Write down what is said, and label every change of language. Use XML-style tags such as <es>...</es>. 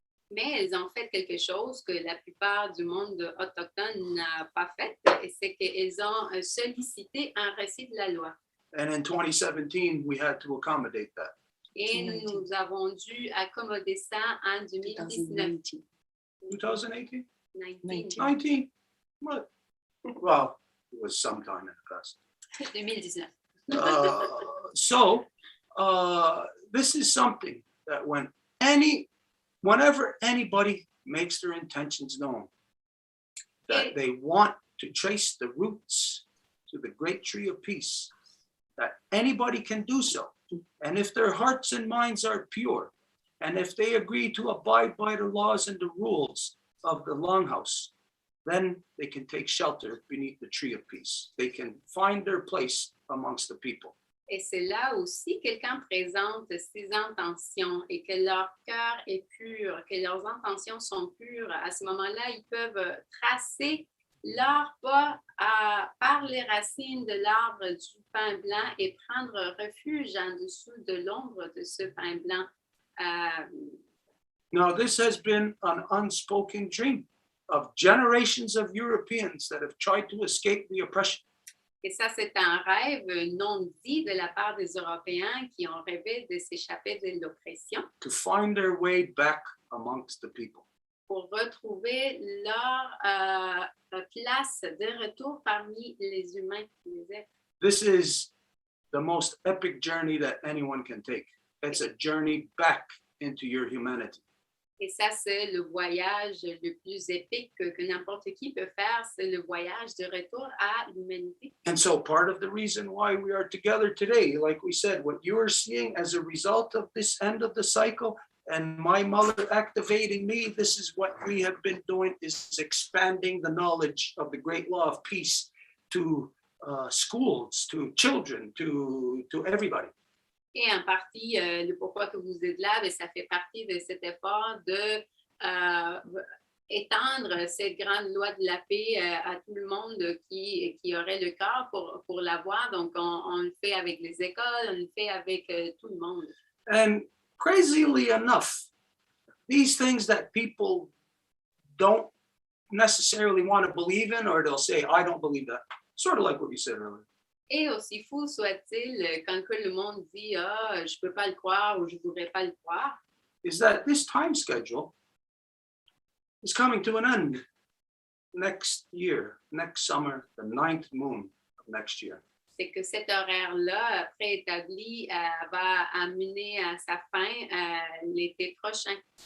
<fr>Mais elles ont fait quelque chose que la plupart du monde autochtone n'a pas fait, et c'est qu'elles ont sollicité un récit de la loi.</fr> <en>And in 2017, we had to accommodate that.</en> <fr>Et nous avons dû accommoder ça en 2019.</fr> <en>2018? 19. 19? What? Well, it was sometime in the past. 2019. So this is something that whenever anybody makes their intentions known, that they want to trace the roots to the great tree of peace, that anybody can do so. And if their hearts and minds are pure, and if they agree to abide by the laws and the rules of the Longhouse, then they can take shelter beneath the tree of peace. They can find their place amongst the people.</en> <fr>Et c'est là aussi, quelqu'un présente ses intentions et que leur cœur est pur, que leurs intentions sont pures. À ce moment-là, ils peuvent tracer leur pas par les racines de l'arbre du pin blanc et prendre refuge en dessous de l'ombre de ce pin blanc.</fr> <en>Now, this has been an unspoken dream of generations of Europeans that have tried to escape the oppression.</en> <fr>Et ça, c'est un rêve non dit de la part des Européens qui ont rêvé de s'échapper de l'oppression</fr> <en>To find their way back amongst the people.</en> <fr>pour retrouver leur place de retour parmi les humains, les êtres.</fr> <en>This is the most epic journey that anyone can take. It's a journey back into your humanity.</en> <fr>Et ça, c'est le voyage le plus épique que n'importe qui peut faire, c'est le voyage de retour à l'humanité.</fr> <en>And so part of the reason why we are together today, like we said, what you are seeing as a result of this end of the cycle and my mother activating me, this is what we have been doing, is expanding the knowledge of the great law of peace to schools, to children, to everybody.</en> <fr>Et en partie, le pourquoi que vous êtes là, bien, ça fait partie de cet effort de étendre cette grande loi de la paix à tout le monde qui aurait le cœur pour l'avoir. Donc, on le fait avec les écoles, on le fait avec tout le monde.</fr> <en>And crazily enough, these things that people don't necessarily want to believe in, or they'll say, I don't believe that. Sort of like what you said earlier.</en> <fr>Et aussi fou soit-il quand que le monde dit « Ah, je ne peux pas le croire » ou « je ne voudrais pas le croire »,</fr> <en>Is that this time schedule is coming to an end next year, next summer, the 9th moon of next year.</en> <fr>c'est que cet horaire-là, préétabli, va amener à sa fin l'été prochain.</fr>